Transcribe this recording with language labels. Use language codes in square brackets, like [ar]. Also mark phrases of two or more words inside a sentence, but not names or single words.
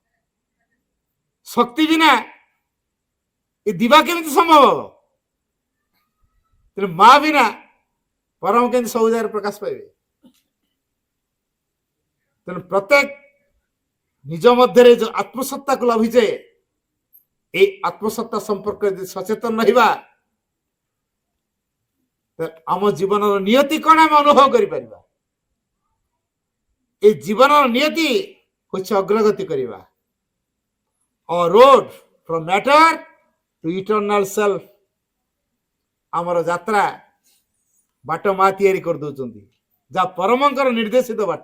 [or] ଶକ୍ତି ବିନା ଏ ଦିବା କେମିତି ସମ୍ଭବ ହବ? ତେଣୁ ମା ବିନା ପରମ କେମିତି ସବୁ ଜାଗାରେ ପ୍ରକାଶ ପାଇବେ? ତେଣୁ ପ୍ରତ୍ୟେକ ନିଜ ମଧ୍ୟରେ ଯୋଉ ଆତ୍ମସତ୍ତାକୁ ଲଭିଛେ, ଏଇ ଆତ୍ମସତ୍ତା ସମ୍ପର୍କେ ଯଦି ସଚେତନ ରହିବା ଆମ ଜୀବନର ନିୟତି କଣ ଆମେ ଅନୁଭବ କରିପାରିବା। এই ଜୀବନର ନିୟତି ହଉଛି ଅଗ୍ରଗତି କରିବା। [en] Road from matter to eternal self. [or] ଆମର ଯାତ୍ରା ବାଟ ମା ତିଆରି କରିଦଉଛନ୍ତି, ଯାହା ପରମଙ୍କର ନିର୍ଦ୍ଦେଶିତ ବାଟ।